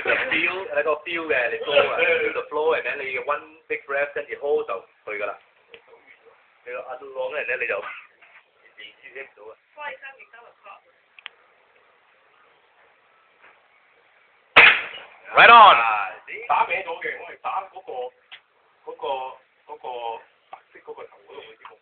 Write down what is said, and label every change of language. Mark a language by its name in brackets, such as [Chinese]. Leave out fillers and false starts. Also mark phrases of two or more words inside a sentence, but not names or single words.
[English] a feel， [Cantonese] 係個 feel 嘅，你 flow 啊 ， [English] the flow and then [Cantonese] 你 [English] one big breath [Cantonese] 跟住 hold 就去㗎啦。你壓到浪咧，你就連接唔到啊。 [English] Right on。 [Cantonese] 打歪咗嘅，我係打嗰個白色嗰個頭嗰度嘅節目。